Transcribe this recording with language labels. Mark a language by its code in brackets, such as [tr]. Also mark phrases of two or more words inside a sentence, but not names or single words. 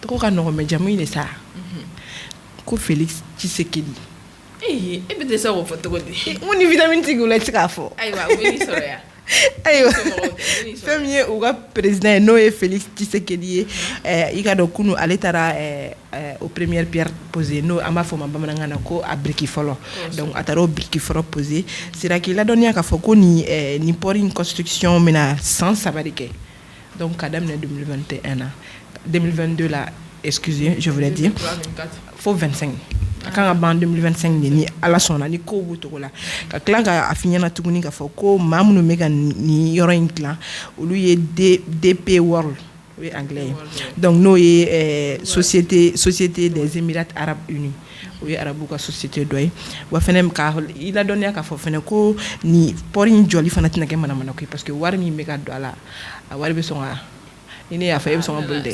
[bm] tɔgɔ ka nɔgɔn mais jamu in de sa ko Félix Tshisekedi e bɛ tɛ se k'o fɔ cogo di mun ni vitamine t'i bolo i tɛ se k'a fɔ ayiwa o bɛ n'i sɔrɔ yan ayiwa fɛn min ye u ka président ye n'o ye Félix Tshisekedi ye i ka dɔn kunu ale taara [fr] au première pierre posée [bm] n'o an b'a fɔ ma bamanankan na ko a biriki fɔlɔ donc a taara o biriki fɔlɔ posé sira k'i ladɔnniya k'a fɔ ko nin port in construction bɛna san 3 de kɛ donc ka daminɛ 2021 na 2022 la [fr] excusez je voulais dire [bm] fo 25 a kan ka ban 2025 de ni ala sɔnna ni kow b'o cogo la ka tila ka a f'i ɲɛna tuguni k'a fɔ ko maa minnu bɛ ka nin yɔrɔ in dilan olu ye DP World o ye anglais ye donc n'o ye [fr] société des Émirats Arabes Unis [bm] o ye arabu ka société dɔ ye wa fɛnɛ ka i ladɔnniya k'a fɔ fɛnɛ ko ni port in jɔli fana tɛna kɛ manamana ko ye [fr] parce que [bm] wari min bɛ ka don a la a wari bɛ sɔn ka ni ne y'a fɔ e bɛ sɔn ka boli dɛ